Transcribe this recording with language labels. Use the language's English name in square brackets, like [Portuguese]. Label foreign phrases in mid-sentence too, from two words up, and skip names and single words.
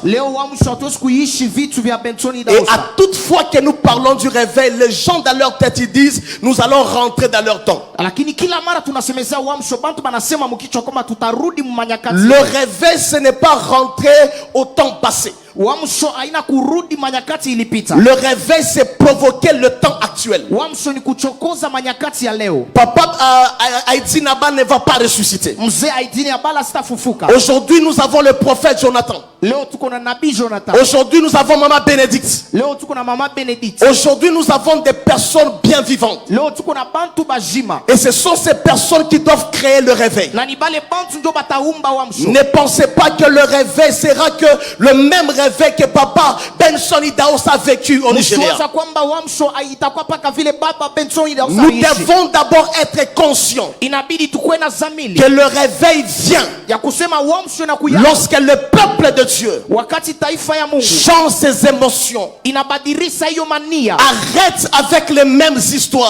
[French] Et à toute fois que nous parlons du réveil, les gens dans leur tête ils disent nous allons rentrer dans leur temps. Le réveil, ce n'est pas rentrer au temps passé. [Swahili] Uamsho haina kurudi manyakati ilipita. [French] Le réveil c'est provoquer le temps actuel. [Swahili] Uamsho ni kuchokoza manyakati ya leo. [French] Papa Haïti Naba ne va pas ressusciter. [Swahili] Mzee Haïti Naba sitafufuka. [French] Aujourd'hui nous avons le prophète Jonathan. [Swahili] Leo tuko na nabii Jonathan. [French] Aujourd'hui nous avons Maman Bénédicte. [Swahili] Leo tuko na Maman Bénédicte. [French] Aujourd'hui nous avons des personnes bien vivantes. [Swahili] Leo tuko na bantu bajima. [French] Et ce sont ces personnes qui doivent créer le réveil. [Swahili] Na ni bale bantu ndio bataumba uamsho. [French] Ne pensez pas que le réveil sera que le même réveil que Papa Benson Idaos a vécu au Nigeria. Nous devons d'abord être conscients que le réveil vient lorsque le peuple de Dieu change ses émotions, arrête avec les mêmes histoires.